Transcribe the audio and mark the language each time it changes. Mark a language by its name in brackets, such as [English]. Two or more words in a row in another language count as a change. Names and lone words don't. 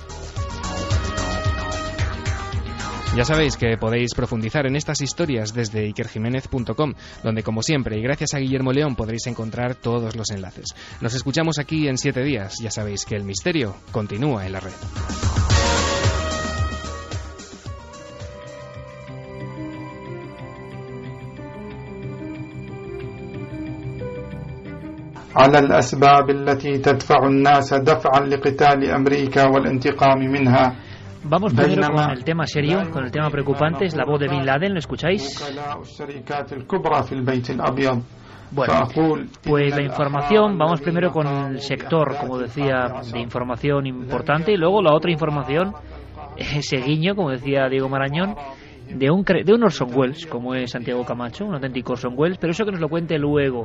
[Spanish] Ya sabéis que podéis profundizar en estas historias desde ikerjimenez.com, donde como siempre y gracias a Guillermo León podréis encontrar todos los enlaces. Nos escuchamos aquí en 7 días. Ya sabéis que el misterio continúa en la red. [Arabic] على الأسباب التي تدفع الناس دفعا لقتال أمريكا والانتقام منها. [Spanish] Vamos primero con el tema serio, con el tema preocupante, es la voz de Bin Laden, ¿lo escucháis? Bueno, pues la información, vamos primero con el sector, como decía, de información importante y luego la otra información, ese guiño, como decía Diego Marañón, de un Orson Welles, como es Santiago Camacho, un auténtico Orson Welles, pero eso que nos lo cuente luego.